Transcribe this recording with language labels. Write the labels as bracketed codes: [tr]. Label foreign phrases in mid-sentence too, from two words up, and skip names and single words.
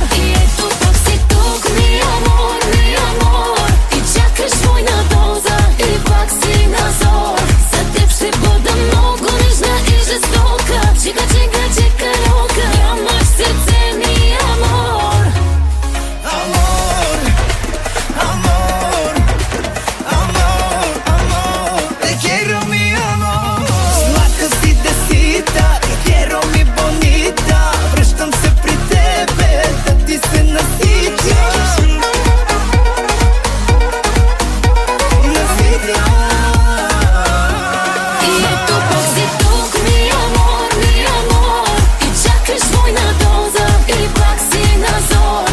[bg] И ето пак си тук, [es] mi amor, [bg] и чакаш двойна доза, и пак си на зор. За теб ще бъда много нежна и жестока. Чика, чика, чикалонка, нямаш сърце, [es] mi amor. Te quiero mi amor. [bg] Сладка си десита, [es] te quiero mi bonita. [bg] Връщам се при тебе, да ти се наситя. И ето пак си тук, [es] mi amor, [bg] и чакаш двойна доза, и пак си на зор.